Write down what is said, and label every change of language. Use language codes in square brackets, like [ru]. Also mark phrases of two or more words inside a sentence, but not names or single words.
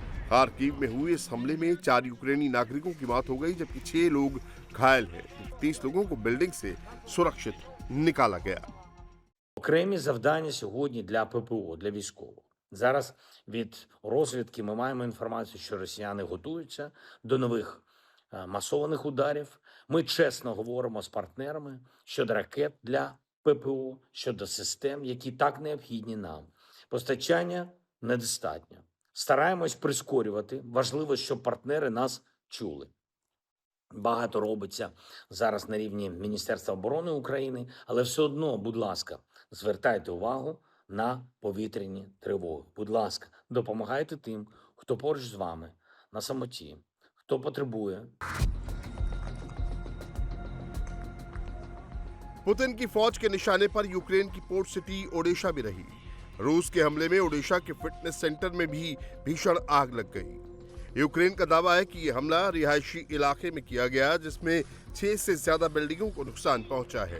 [hi] खार्किव में हुए इस हमले में 4 यूक्रेनी नागरिकों की मौत हो गई, जबकि 6 लोग घायल हैं। 30 लोगों को बिल्डिंग से सुरक्षित निकाला गया। [uk] Окремі завдання сьогодні для ППО, для військових. Зараз від розвідки ми маємо інформацію, що росіяни готуються до нових масованих ударів. Ми чесно говоримо з партнерами щодо ракет для ППО, щодо систем, які так необхідні нам. Постачання недостатньо. Стараємось прискорювати. Важливо, щоб партнери нас чули. Багато робиться зараз на рівні Міністерства оборони України, але все одно, будь ласка, звертайте увагу на повітряні тривоги. Будь ласка, допомагайте тим, хто поруч з вами, на самоті, хто потребує. [hi] पुतिन की फौज के निशाने पर यूक्रेन की [en] port city [hi] ओडेशा भी रही। रूस के हमले में ओडेशा के [en] fitness center [hi] में भी भीषण आग लग गई। यूक्रेन का दावा है कि यह हमला रिहायशी इलाके में किया गया, जिसमें 6 से ज्यादा बिल्डिंगों को नुकसान पहुंचा है।